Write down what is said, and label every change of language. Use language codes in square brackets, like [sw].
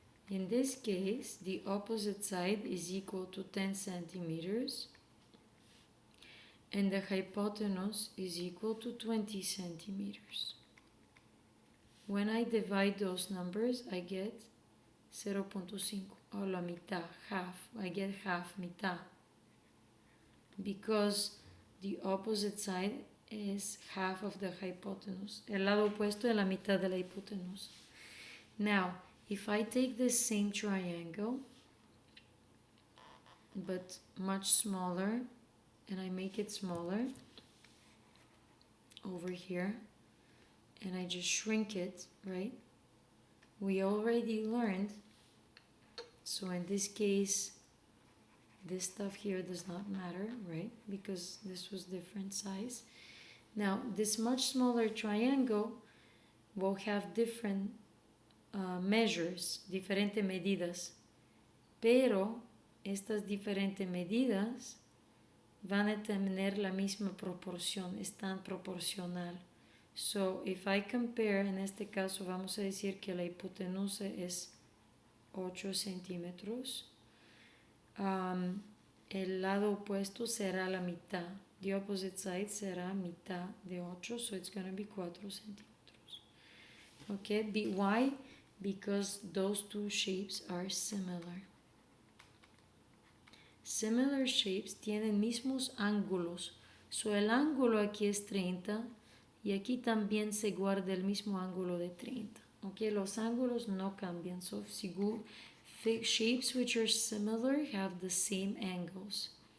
[en] In this case, the opposite side is equal to 10 centimeters and the hypotenuse is equal to 20 centimeters. When I divide those numbers, I get 0.5, or [es] la mitad, [en] half. I get half, mitad, because the opposite side is half of the hypotenuse. [es] El lado opuesto de la mitad de la hipotenusa. [en] Now, if I take this same triangle, but much smaller, and I make it smaller over here, and I just shrink it, right? We already learned, so in this case, this stuff here does not matter, right? Because this was different size. Now, this much smaller triangle will have different measures, [es] diferentes medidas, pero estas diferentes medidas van a tener la misma proporción, están proporcional. [en] So, if I compare, [es] en este caso vamos a decir que la hipotenusa es 8 centímetros, el lado opuesto será la mitad. [en] The opposite side [es] será mitad de [en] 8, so it's going to be 4 centímetros. Okay, why? Because those two shapes are similar. Similar shapes [es] tienen mismos ángulos. So el ángulo aquí es 30 y aquí también se guarda el mismo ángulo de 30. Okay, los ángulos no cambian. [en] So shapes which are similar have the same angles.